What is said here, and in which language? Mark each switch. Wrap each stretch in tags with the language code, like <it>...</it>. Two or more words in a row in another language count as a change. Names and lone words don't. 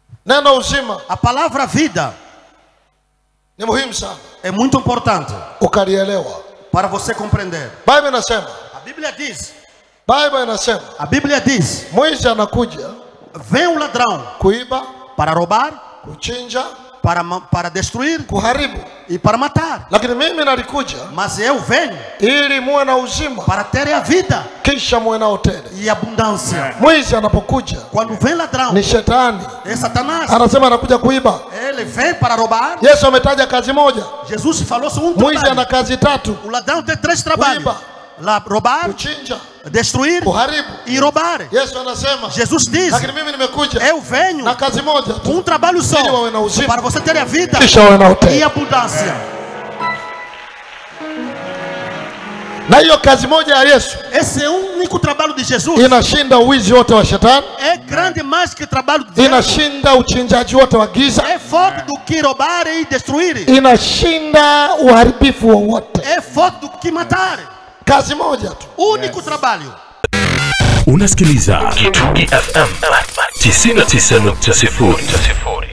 <sw>Neno uzima.</sw> <pt>A palavra vida</pt> <sw>Ni muhimu sana.</sw> <pt>é muito importante</pt> <sw>Ukalielewa.</sw> <pt>para você compreender.</pt> <sw>Biblia inasema.</sw> <pt>A Bíblia diz.</pt> <sw>Biblia inasema.</sw> <pt>A Bíblia diz.</pt> <sw>Mwizi anakuja.</sw> <pt>Vem o ladrão.</pt> <sw>Kuiba.</sw> <pt>Para roubar.</pt> <sw>Kuchinja.</sw> <pt>Para destruir.</pt> <sw>Kuharibu.</sw> <pt>E para matar.</pt> <sw>Lakini mimi nalikuja.</sw> <pt>Mas eu venho.</pt> <sw>Ili muwe na uzima.</sw> <pt>Para ter a vida.</pt> <sw>Kisha muwe na tele.</sw> <pt>E abundância.</pt> <sw>Mwizi anapokuja.</sw> <pt>Quando vem ladrão.</pt> <sw>Ni shetani.</sw> <pt>É Satanás.</pt> <sw>Anasema anakuja kuiba.</sw> <pt>Ele vem para roubar.</pt> <sw>Yesu ametaja kazi moja.</sw> <pt>Jesus falou sobre</pt> <sw>Mwizi</sw> <pt>trabalho.</pt> <sw>ana kazi tatu.</sw> <pt>O ladrão tem 3 trabalhos. Roubar,</pt> <sw>kuchinja,</sw> <pt>destruir,</pt> <sw>kuharibu</sw> <pt>e roubar.</pt> <sw>Yesu anasema,</sw> <pt>Jesus diz,</pt> <sw>lakini mimi nimekuja</sw> <pt>eu venho</pt> <sw>na kazi moja tu,</sw> <pt>trabalho só,</pt> <sw>ili wawe na uzima,</sw> <pt>para você ter a vida</pt> <sw>kisha wawe na utele.</sw> <pt>E abundância.</pt> <sw>Na hiyo kazi moja ya Yesu,</sw> <pt>esse é o único trabalho de Jesus,</pt> <sw>inashinda uwizi wote wa shetani,</sw> <pt>é grande mais que o trabalho de Deus,</pt> <sw>inashinda uchinjaji wote wa giza,</sw> <pt>é forte do que roubar e destruir,</pt> <sw>inashinda uharibifu wowote,</sw> <pt>é forte do que matar.</pt> <sw>Kazi moja tu,</sw> <pt>único trabalho.</pt> <sw>Unasikiliza Kitungi FM 99.0.</sw>